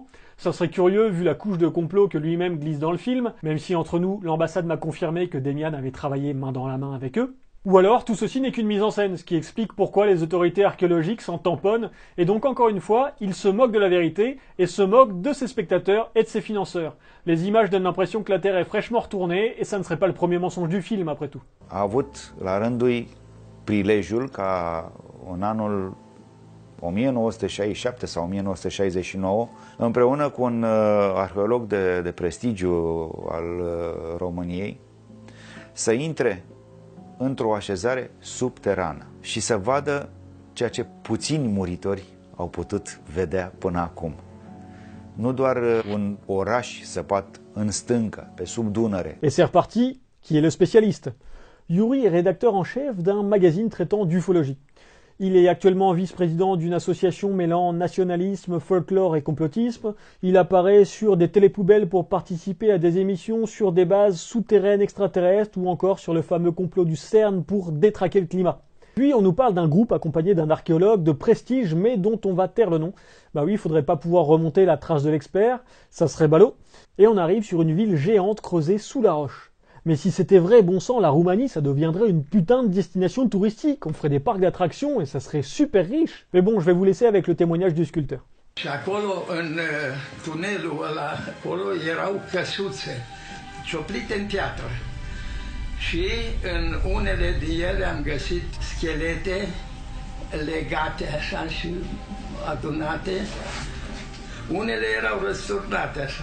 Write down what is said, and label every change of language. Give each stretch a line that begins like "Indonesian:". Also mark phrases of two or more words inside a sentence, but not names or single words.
French: Ça serait curieux vu la couche de complot que lui-même glisse dans le film, même si entre nous, l'ambassade m'a confirmé que Demian avait travaillé main dans la main avec eux. Ou alors, tout ceci n'est qu'une mise en scène, ce qui explique pourquoi les autorités archéologiques s'en tamponnent, et donc encore une fois, ils se moquent de la vérité, et se moquent de ses spectateurs et de ses financeurs. Les images donnent l'impression que la Terre est fraîchement retournée, et ça ne serait pas le premier mensonge du film, après tout.
Romanian: A avut la rândul lui prilejul ca în anul 1967 sau 1969, împreună cu un arheolog de prestigiu al României, să intre într-o așezare subterană și să vadă ceea ce puțini muritori au putut vedea până acum. Nu doar un oraș săpat în stâncă, pe sub Dunăre.
French: Et c'est reparti, qui est le spécialiste. Yuri est rédacteur en chef d'un magazine traitant d'ufologie. Il est actuellement vice-président d'une association mêlant nationalisme, folklore et complotisme. Il apparaît sur des télépoubelles pour participer à des émissions sur des bases souterraines extraterrestres ou encore sur le fameux complot du CERN pour détraquer le climat. Puis on nous parle d'un groupe accompagné d'un archéologue de prestige mais dont on va taire le nom. Bah oui, il faudrait pas pouvoir remonter la trace de l'expert, ça serait ballot. Et on arrive sur une ville géante creusée sous la roche. Mais si c'était vrai, bon sang, la Roumanie, ça deviendrait une putain de destination touristique. On ferait des parcs d'attractions et ça serait super riche. Mais bon, je vais vous laisser avec le témoignage du sculpteur.
Romanian: Și acolo, în tunelul ăla, acolo erau căsuțe cioplite în piatră. Și în unele din ele am găsit schelete legate așa și adunate. Unele erau răsturnate așa.